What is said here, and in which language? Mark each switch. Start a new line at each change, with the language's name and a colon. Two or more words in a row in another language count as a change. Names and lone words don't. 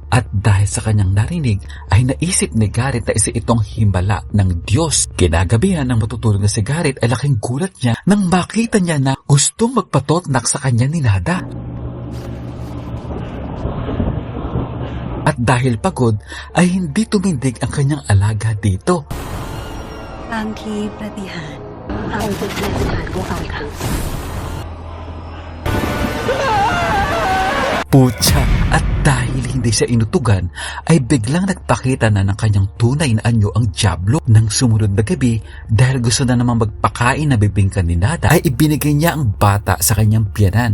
Filipino: At dahil sa kanyang narinig ay naisip ni Garrett na isa itong himala ng Diyos. Kinagabihan ng matutulog na si Garrett ay laking gulat niya nang makita niya na gustong magpatotnak sa kanya ni Nada. At dahil pagod ay hindi tumindig ang kanyang alaga dito.
Thai: บางทีปาฏิหาริย์พระองค์เป็นผู้ประทานพวกเราค่ะ
Filipino: Putya, at dahil hindi siya inutugan, ay biglang nagpakita na ng kanyang tunay na anyo ang Diablo. Nang sumunod na gabi, dahil gusto na namang magpakain na bibingka ni Nada, ay ibinigay niya ang bata sa kanyang biyanan.